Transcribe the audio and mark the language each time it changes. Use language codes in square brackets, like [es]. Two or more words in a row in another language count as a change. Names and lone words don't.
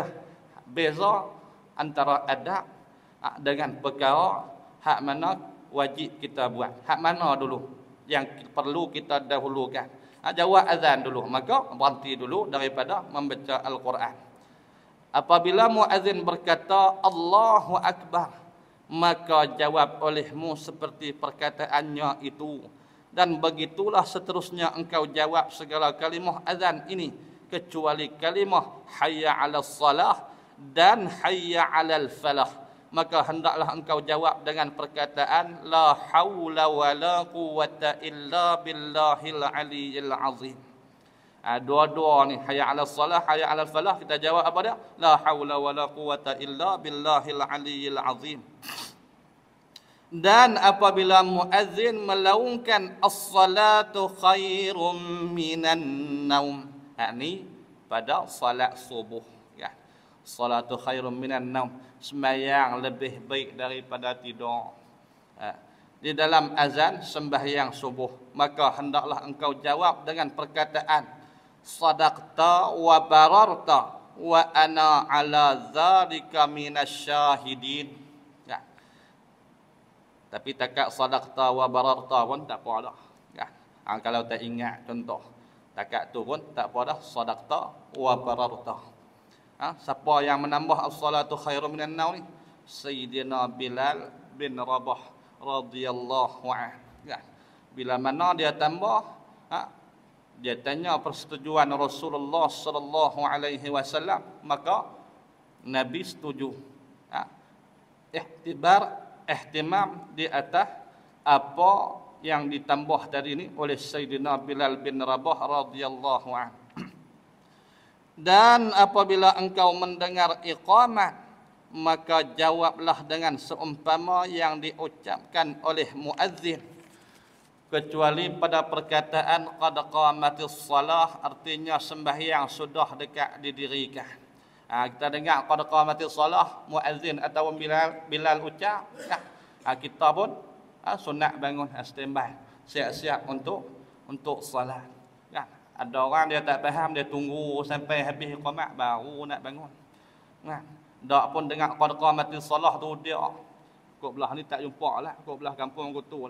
[ms] Beza antara adab dengan perkara hak mana wajib kita buat. Hak mana dulu yang perlu kita dahulukan. Jawab azan dulu, maka berhenti dulu daripada membaca Al-Quran. Apabila muazzin berkata [ar] الله أكبر, [ms] maka jawab olehmu seperti perkataannya itu. Dan begitulah seterusnya engkau jawab segala kalimah azan ini kecuali kalimah [ar] حي على الصلاة [ms] dan [ar] حي على الفلاح. [ms] Maka hendaklah engkau jawab dengan perkataan [ar] لا حول ولا قوة إلا بالله العلي العظيم. [ms] Dua-dua ni, [ar] حي على الصلاة, حي على الفلاح, [ms] kita jawab apa dia? [ar] لا حول ولا قوة إلا بالله العلي العظيم. [ms] Dan apabila muazzin melaungkan [ar] الصلاة خير من النوم. [ms] Ni pada salat subuh, ya. [ar] الصلاة خير من النوم, [ms] sembahyang lebih baik daripada tidur. Di dalam azan sembahyang subuh, maka hendaklah engkau jawab dengan perkataan [ar] صدقت وبررت وأنا على ذلك من الشاهدين. [ms] Tapi takat [ar] صدقت وبررت [ms] pun tak apa dah. Ya. Kalau tak ingat contoh, takat tu pun tak apa dah, [ar] صدقت وبررت. [ms] Siapa yang menambah [ar] الصلاة خير من النوم [ms] ni? Sayyidina Bilal bin Rabah [ar] رضي الله عنه. [ms] Ya. Bila mana dia tambah, dia tanya persetujuan Rasulullah [ar] صلى الله عليه وسلم, [ms] maka Nabi setuju. Ihtimam di atas apa yang ditambah tadi ini oleh Sayyidina Bilal bin Rabah [ar] رضي الله عنه. [ms] Dan apabila engkau mendengar iqamah, maka jawablah dengan seumpama yang diucapkan oleh muazzin, kecuali pada perkataan [ar] قد قامت الصلاة, [ms] artinya sembahyang sudah dekat didirikan. Kita dengar [ar] قد قامت الصلاة, [ms] muazzin atau Bilal ucap, kita pun sunat bangun, standby, siap-siap untuk salat. Ada orang dia tak faham, dia tunggu sampai habis iqamah baru nak bangun. Dak pun dengar [ar] قد قامت الصلاة [ms] tu dia kok belah ni tak jumpa lah, kok belah kampung aku tu lah.